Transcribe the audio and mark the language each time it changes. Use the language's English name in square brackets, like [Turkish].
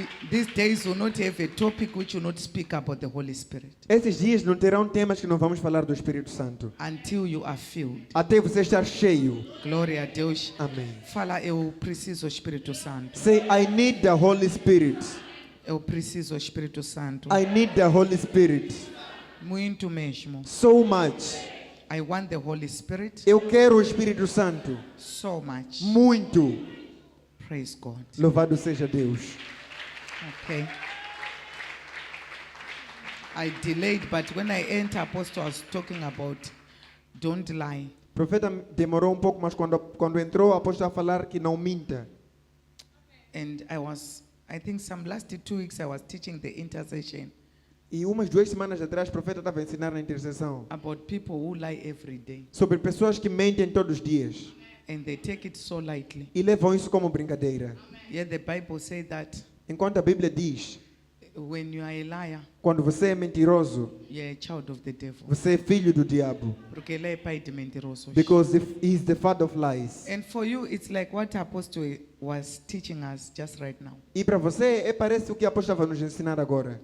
[English] These days will not have a topic which will not speak about the Holy Spirit [Portuguese] Esses dias não terão temas que não vamos falar do Espírito Santo. [English] until you are filled. [Portuguese] Até você estar cheio. Glória a Deus. Amém. Fala, eu preciso do Espírito Santo. [English] Say, I need the Holy Spirit. [Portuguese] Eu preciso do Espírito Santo. [English] I need the Holy Spirit. [Portuguese] Muito mesmo. [English] So much. I want the Holy Spirit [Portuguese] Eu quero o Espírito Santo. [English] so much. [Portuguese] Muito. [English] Praise God. [Portuguese] Louvado seja Deus. [English] Okay. I delayed, but when I entered, Apostle was talking about don't lie. [Portuguese] O profeta demorou um pouco, mas quando entrou, o apóstolo a falar que não minta. [English] And I think last 2 weeks I was teaching the intercession [Portuguese] E umas 2 semanas atrás, o profeta estava a ensinar na intercessão [English] about people who lie every day. [Portuguese] sobre pessoas que mentem todos os dias [English] And they take it so lightly. [Portuguese] e levam isso como brincadeira. [English] Yet the Bible says that [Portuguese] Enquanto a Bíblia diz, [English] when you are a liar, [Portuguese] quando você é mentiroso, [English] you are a child of the devil. [Portuguese] você é filho do diabo. Porque ele é pai de mentirosos. [English] Because he is the father of lies. And for you, it's like what the apostle was teaching us just right now. [Portuguese] E para você, parece o que a apóstolo vai nos ensinar agora.